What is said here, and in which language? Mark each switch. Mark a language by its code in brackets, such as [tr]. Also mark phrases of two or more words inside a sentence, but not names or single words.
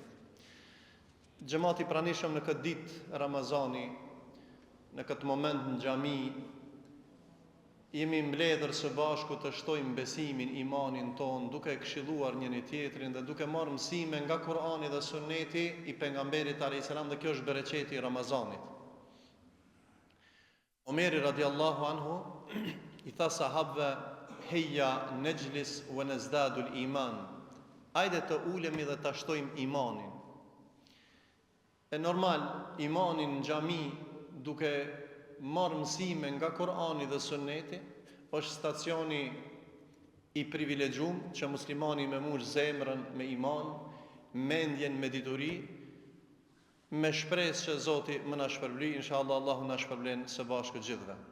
[sq] Xhamati i pranishëm në këtë ditë Ramazani, në këtë moment në xhami, jemi mbledhur së bashku të shtojmë besimin, imanin ton, duke këshilluar njëri tjetrin dhe duke marrë mësime nga Kurani dhe Sunneti i pejgamberit [ar] عليه السلام, [sq] dhe kjo është bereqeti i Ramazanit. Omeri [ar] رضي الله عنه [sq] i tha sahabëve: [ar] "هيا نجلس ونزداد الإيمان." [sq] Hajde të ulemi dhe ta shtojmë imanin. E normal, imanin në xhami duke marrë mësime nga Kurani dhe Sunneti është stacioni i privilegjuar që muslimani me mush zemrën me iman, mendjen me dituri, me shpresë që Zoti më na shpërbly, inshallah Allahu na shpërblen së bashku gjithëve.